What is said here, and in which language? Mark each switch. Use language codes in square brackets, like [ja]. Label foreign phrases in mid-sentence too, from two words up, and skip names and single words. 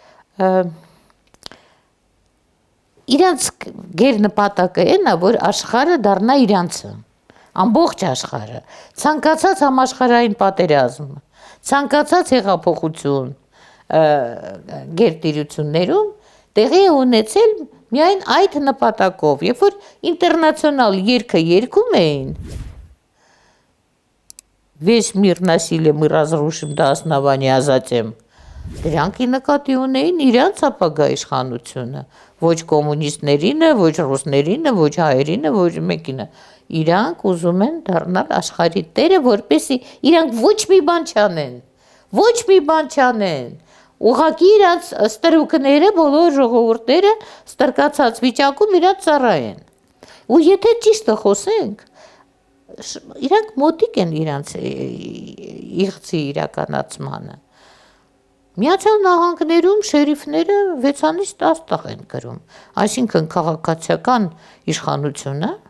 [hy] իրանց գերնպատակը այն է, որ աշխարհը դառնա իրանցը, ամբողջ աշխարհը, ցանկացած համաշխարհային պատերազմ, ցանկացած հեղափոխություն գերտիրություններում տեղի է ունեցել միայն այդ նպատակով, երբ որ ինտերնացիոնալ երգը երգում էին, [ru] Весь мир насилия мы разрушим до основания затем, [hy] դրանք նկատի ունեին իրանց ապագա իշխանությունը, ոչ կոմունիստներինը, ոչ ռուսներինը, ոչ հայերինը, ոչ մեկինը, իրանք ուզում են դառնալ աշխարհի տերը, որպեսզի իրանք ոչ մի բան չանեն, ուղղակի իրանց ստրուկները, բոլոր ժողովուրդները ստրկացած վիճակում իրանց ծառայեն։ Ու եթե ճիշտը խոսենք, իրանք մոտիկ են իրանց իղձի իրականացմանը։ Միացյալ Նահանգներում շերիֆները 6-ից 10 տեղ են գրում, այսինքն քաղաքացիական իշխանությունը